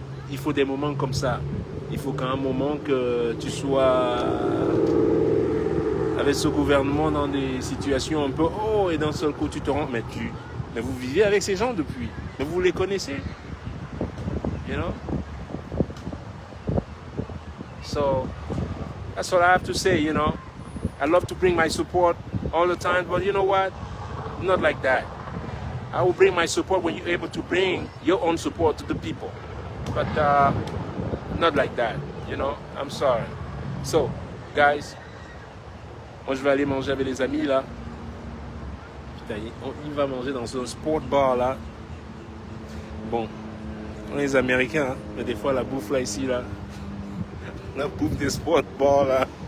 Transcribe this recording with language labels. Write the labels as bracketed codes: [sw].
[fr] Il faut des moments comme ça. Il faut qu'à un moment que tu sois avec ce gouvernement dans des situations un peu oh, et d'un seul coup tu te rends mais vous vivez avec ces gens depuis, mais vous les connaissez, [en] you know. So that's what I have to say, you know. I love to bring my support all the time, but you know what, not like that. I will bring my support when you're able to bring your own support to the people, but not like that, you know. I'm sorry. So guys, [fr] moi je vais aller manger avec les amis là. Putain, il va manger dans un sport bar là. Bon, on est les Américains, hein, mais des fois la bouffe là ici là, la bouffe des sport bars là.